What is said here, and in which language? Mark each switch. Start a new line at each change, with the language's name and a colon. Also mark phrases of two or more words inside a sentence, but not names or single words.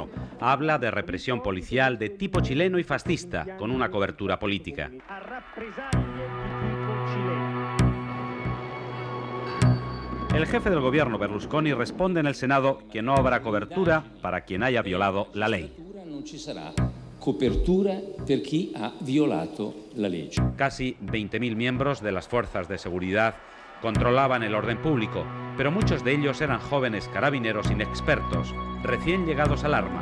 Spanish: Habla de represión policial de tipo chileno y fascista, con una cobertura política. El jefe del gobierno, Berlusconi, responde en el Senado que no habrá cobertura para quien haya violado la ley.
Italian: Non ci sarà copertura per chi ha violato la legge.
Spanish: Casi 20.000 miembros de las fuerzas de seguridad controlaban el orden público, pero muchos de ellos eran jóvenes carabineros inexpertos, recién llegados al arma.